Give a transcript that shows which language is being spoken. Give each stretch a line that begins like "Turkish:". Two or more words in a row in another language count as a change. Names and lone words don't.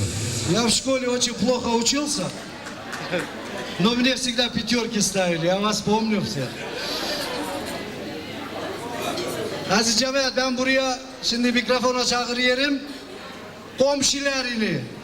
Russian: Я в школе очень плохо учился, но мне всегда пятерки ставили, я вас помню всех.
Turkish: Aziz cemaat, ben buraya şimdi mikrofona çağırıyorum komşularını.